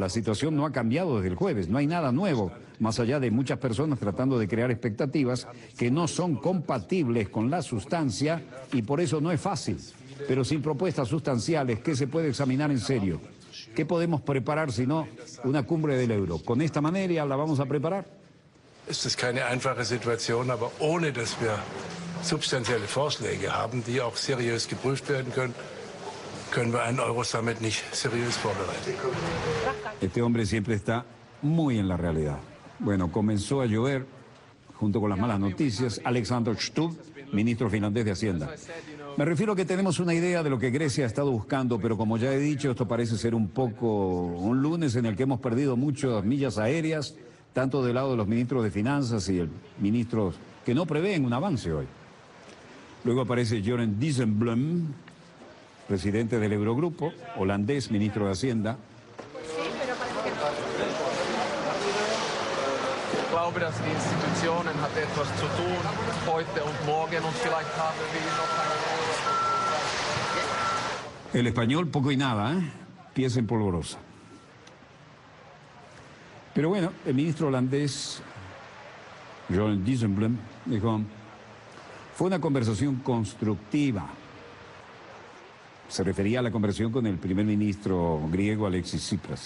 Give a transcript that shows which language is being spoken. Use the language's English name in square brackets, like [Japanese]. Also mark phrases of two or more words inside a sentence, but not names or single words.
[Spanish] La situación no ha cambiado desde el jueves. No hay nada nuevo, más allá de muchas personas tratando de crear expectativas que no son compatibles con la sustancia y por eso no es fácil. Pero sin propuestas sustanciales, ¿qué se puede examinar en serio? ¿Qué podemos preparar si no una cumbre del euro? ¿Con esta manera la vamos a preparar? [German] Es ist keine einfache Situation, aber ohne dass wir substanzielle Vorschläge haben, die auch seriös geprüft werden können, können wir einen Euro-Summit nicht seriös vorbereiten. [Spanish] Este hombre siempre está muy en la realidad. Bueno, comenzó a llover junto con las malas noticias. Alexander Stubb, ministro finlandés de Hacienda. Me refiero a que tenemos una idea de lo que Grecia ha estado buscando, pero como ya he dicho, esto parece ser un poco un lunes en el que hemos perdido muchas millas aéreas, tanto del lado de los ministros de Finanzas y el ministro que no prevén un avance hoy. Luego aparece Jeroen Dijsselbloem, presidente del Eurogrupo, holandés, ministro de Hacienda. [German] Ich glaube, dass die Institutionen hat etwas zu tun heute und morgen und vielleicht haben wir noch eine. [Spanish] El español poco y nada, ¿eh? Pieza en polvorosa. Pero bueno, el ministro holandés, Jeroen Dijsselbloem, dijo, fue una conversación constructiva. Se refería a la conversación con el primer ministro griego Alexis Tsipras.